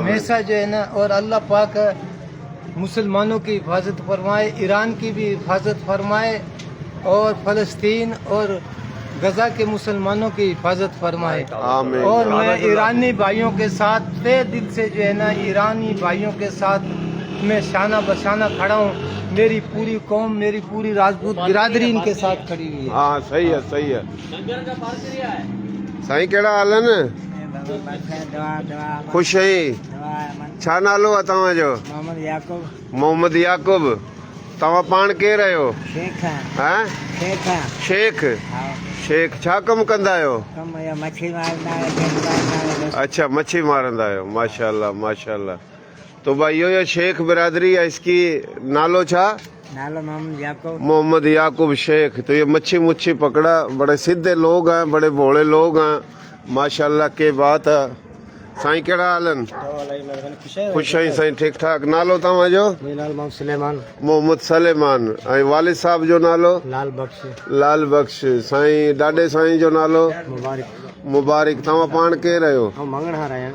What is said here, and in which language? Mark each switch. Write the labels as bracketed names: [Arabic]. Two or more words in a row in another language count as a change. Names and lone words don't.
[Urdu] ہمیشہ جو ہے نا، اور اللہ پاک مسلمانوں کی حفاظت فرمائے، ایران کی بھی حفاظت فرمائے، اور فلسطین اور غزہ کے مسلمانوں کی حفاظت فرمائے. आमीन। اور میں ایرانی بھائیوں کے ساتھ تہہ دل سے جو ہے نا، ایرانی بھائیوں کے ساتھ میں شانہ بشانہ کھڑا ہوں. میری پوری قوم، میری پوری راجپوت برادری ان کے ساتھ کھڑی ہوئی ہے. ہاں صحیح ہے، صحیح ہے. [Sindhi] साईं कहिड़ा हाल आहिनि? ख़ुशि आहीं? छा नालो आहे तव्हांजो? मोहम्मद याकूब। मोहम्मद याकूब। तव्हां पाण केरु आहियो? शेख हैं? शेख। शेख छा कमु कंदा आहियो? मछली अच्छा, मच्छी मारंदा आहियो। [Urdu] ماشاءاللہ ماشاءاللہ۔ تو بھائی یو شیخ برادری ہے، اس کی [Sindhi] नालो छा? नालो मोहम्मद याकूब। मोहम्मद याकूब शेख। [Urdu] تو یہ مچھی مچھی پکڑا، بڑے سیدھے لوگ ہیں، بڑے بھولے لوگ ہیں، ماشاءاللہ کے بات ہے. [Sindhi] साईं कहिड़ा हाल आहिनि? ख़ुशि आहीं साईं? ठीक ठाक। नालो तव्हांजो? मोहम्मद सुलेमान। मोहम्मद सलेमान। ऐं वालिद साहब जो नालो? लाल बख्श। लाल बख्श। साईं ॾाॾे साईं जो नालो? मुबारक। मुबारक। तव्हां पाण केरु आहियो? मंगणहार आहियां।